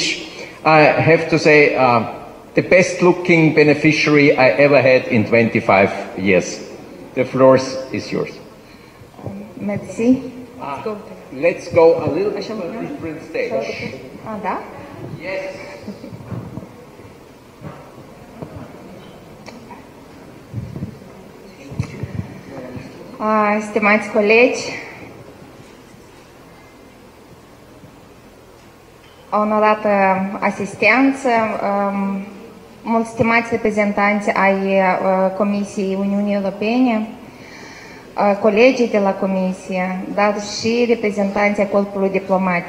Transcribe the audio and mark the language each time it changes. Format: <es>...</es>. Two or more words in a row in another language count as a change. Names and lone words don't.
<en>I have to say the best looking beneficiary I ever had in 25 years. The floor is yours. Merci. Let's go a little bit to a different stage.</en> <ro>Da?</ro> <en>Yes.</en> <ro>Stimați colegi, onorată asistență, mulți stimați reprezentanți ai Comisiei Uniunii Europene, colegii de la Comisie, dar și reprezentanții corpului diplomatic.</ro>